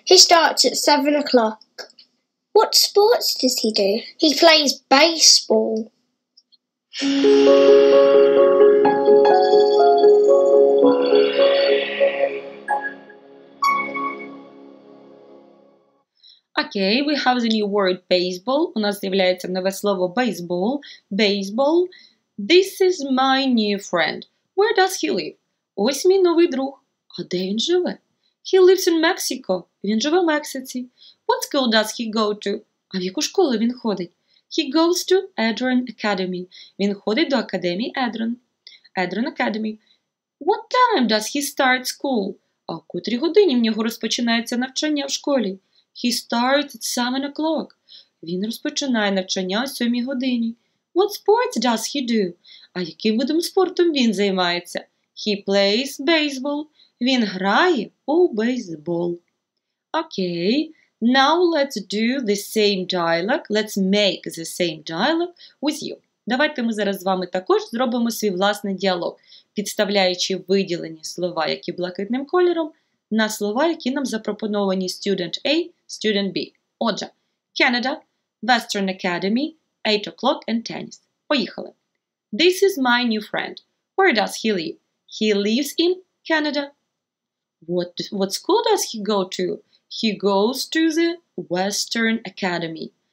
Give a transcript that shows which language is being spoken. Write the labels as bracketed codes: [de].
[en] He starts at 7 o'clock. What sports does he do? He plays baseball. Okay, we have the new word baseball. [uk] У нас з'являється нове слово baseball. [en] Baseball. This is my new friend. Where does he live? [uk] Ось мій новий друг. А де він живе? [en] He lives in Mexico. [uk] Він живе в Мексиці. [en] What school does he go to? [uk] А в яку школу він ходить? [en] He goes to Edron Academy. [uk] Він ходить до академії Edron. [en] Edron Academy. What time does he start school? [uk] А в котрій годині в нього розпочинається навчання в школі? [en] He starts at 7 o'clock. [uk] Він розпочинає навчання о 7 годині. [en] What sports does he do? [uk] А яким видом спорту він займається? [en] He plays baseball. [uk] Він грає у бейсбол. [en] Okay, now let's do the same dialogue. Let's make the same dialogue with you. [uk] Давайте ми зараз з вами також зробимо свій власний діалог, підставляючи виділені слова, які блакитним кольором, на слова, які нам запропоновані Student A, Student B. [en] Отже, Canada, Western Academy, 8 o'clock and tennis. Поїхали. This is my new friend. Where does he live? He lives in Canada. What school does he go to? He goes to the Western Academy.